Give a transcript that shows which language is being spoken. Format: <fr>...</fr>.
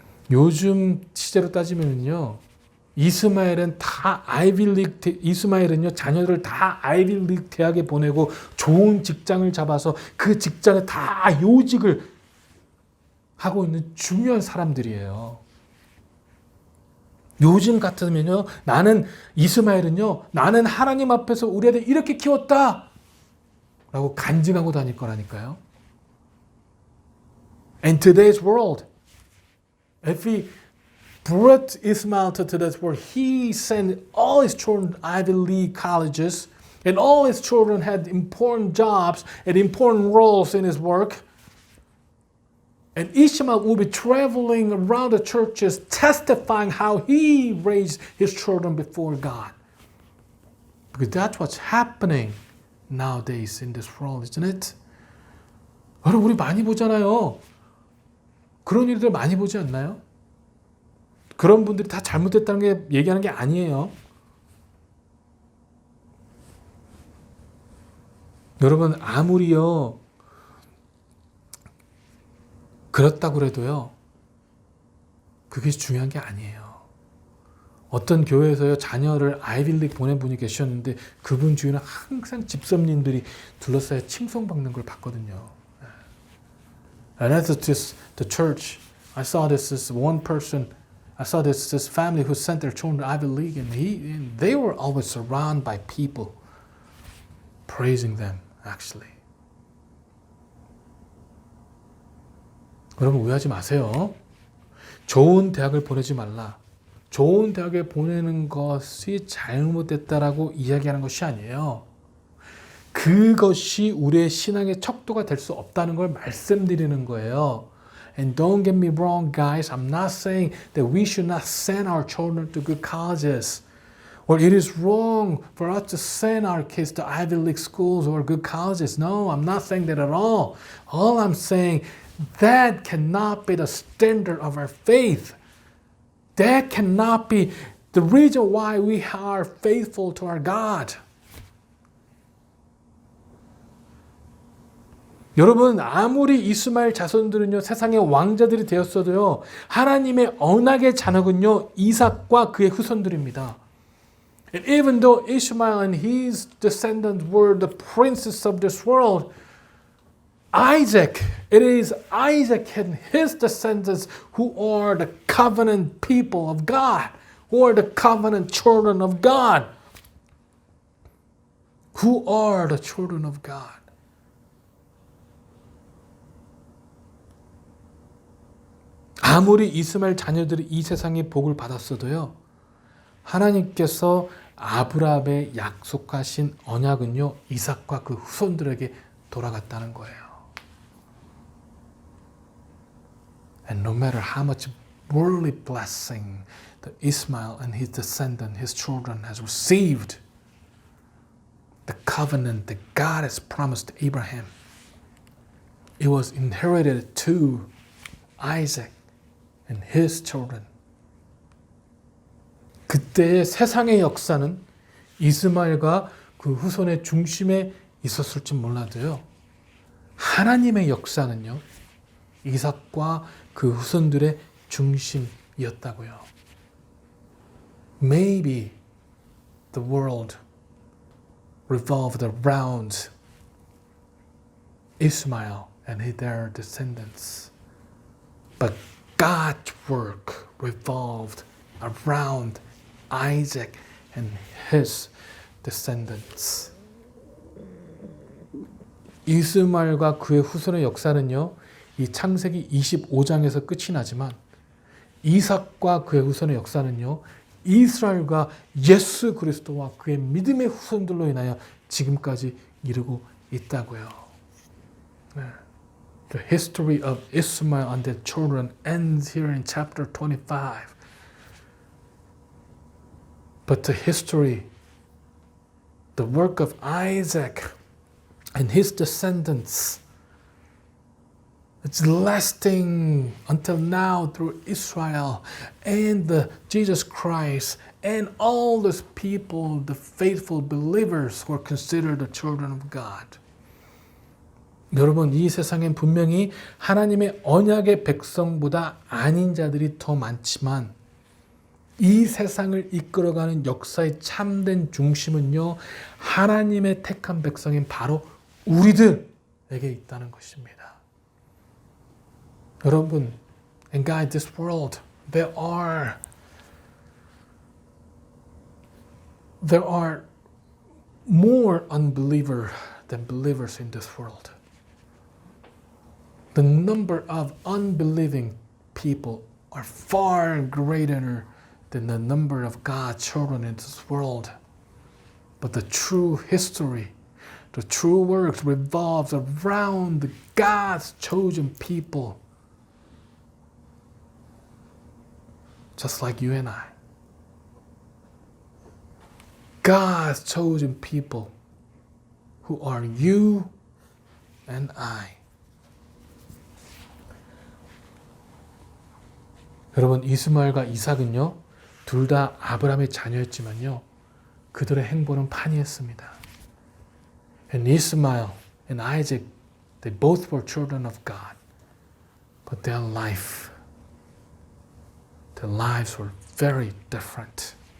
<ko>요즘 시대로 따지면요, 이스마엘은 자녀들을 다 아이비리그 대학에 보내고 좋은 직장을 잡아서 그 직장에 다 요직을 하고 있는 중요한 사람들이에요. 요즘 같으면요, 이스마엘은요, 나는 하나님 앞에서 우리 아들 이렇게 키웠다! 라고 간증하고 다닐 거라니까요.</ko> <en>In today's world, if he brought Ismail to today's world, he sent all his children to Ivy League colleges, and all his children had important jobs and important roles in his work. And Ishmael will be traveling around the churches testifying how he raised his children before God. Because that's what's happening nowadays in this world, isn't it?</en> <ko>여러분, 우리 많이 보잖아요. 그런 일들 많이 보지 않나요? 그런 분들이 다 잘못됐다는 게 얘기하는 게 아니에요. 여러분, 아무리요 그렇다고 그래도요, 그게 중요한 게 아니에요. 어떤 교회에서요, 자녀를 아이빌리그 보낸 분이 계셨는데 그분 주위는 항상 집사님들이 둘러싸여 칭송받는 걸 봤거든요.</ko> <en>And at the church, I saw this one person, I saw this family who sent their children to Ivy League, and they were always surrounded by people praising them, actually.</en> <ko>여러분, 오해하지 마세요. 좋은 대학을 보내지 말라. 좋은 대학에 보내는 것이 잘못됐다라고 이야기하는 것이 아니에요. 그것이 우리의 신앙의 척도가 될 수 없다는 걸 말씀드리는 거예요.</ko> <en>And don't get me wrong, guys. I'm not saying that we should not send our children to good colleges. Or it is wrong for us to send our kids to Ivy League schools or good colleges. No, I'm not saying that at all. All I'm saying, that cannot be the standard of our faith. That cannot be the reason why we are faithful to our God.</en> <ko>여러분, 아무리 이스마엘 자손들은요, 세상의 왕자들이 되었어도요, 하나님의 언약의 자녀군요, 이삭과 그의 후손들입니다.</ko> <en>And even though Ishmael and his descendants were the princes of this world, it is Isaac and his descendants who are the covenant people of God, who are the covenant children of God, who are the children of God.</en> <ko>아무리 이스마엘 자녀들이 이 세상의 복을 받았어도요, 하나님께서 아브라함에 약속하신 언약은요, 이삭과 그 후손들에게 돌아갔다는 거예요.</ko> <en>And no matter how much worldly blessing that Ishmael and his descendant, his children, has received, the covenant that God has promised to Abraham, it was inherited to Isaac and his children.</en> <ko>그때의 세상의 역사는 이스마엘과 그 후손의 중심에 있었을지 몰라도요, 하나님의 역사는요, 이삭과 그 후손들의 중심이었다고요.</ko> <en>Maybe the world revolved around Ishmael and their descendants, but God's work revolved around Isaac and his descendants.</en> <ko>이스마엘과 그의 후손의 역사는요, 이 창세기 25장에서 끝이 나지만 이삭과 그의 후손의 역사는요, 이스라엘과 예수 그리스도와 그의 믿음의 후손들로 인하여 지금까지 이르고 있다고요. 네.</ko> <en>The history of Ishmael and their children ends here in chapter 25. But the history, the work of Isaac and his descendants, it's lasting until now through Israel and Jesus Christ and all those people, the faithful believers who are considered the children of God.</en> <ko>여러분, 이 세상엔 분명히 하나님의 언약의 백성보다 아닌 자들이 더 많지만 이 세상을 이끌어가는 역사의 참된 중심은요, 하나님의 택한 백성인 바로 우리들에게 있다는 것입니다. 여러분,</ko> <en>in God, this world, there are more unbelievers than believers in this world. The number of unbelieving people are far greater than the number of God's children in this world. But the true history, the true works revolves around God's chosen people. Just like you and I. God's chosen people who are you and I.</en> <ko>여러분, 이스마엘과 이삭은요, 둘 다 아브라함의 자녀였지만요, 그들의 행보는 판이했습니다.</ko> <en>And Ishmael and Isaac, they both were children of God. But their lives were very different.</en>